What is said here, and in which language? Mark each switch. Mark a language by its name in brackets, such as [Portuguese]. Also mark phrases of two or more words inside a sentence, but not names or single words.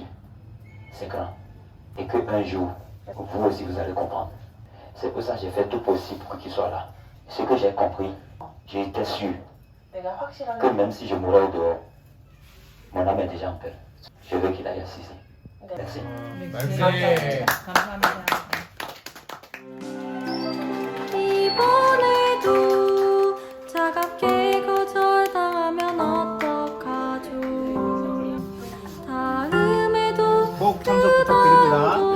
[French] C'est grand. Et qu'un jour, vous aussi vous allez comprendre. C'est pour ça que j'ai fait tout possible pour qu'il soit là. Ce que j'ai compris, j'étais sûr que même si je mourais dehors, mon âme est déjà en paix. Je veux qu'il aille assister. Merci. [Korean] 이번에도 차갑게 거절당하면 어떡하죠? 다음에도 꼭 참석 부탁드립니다.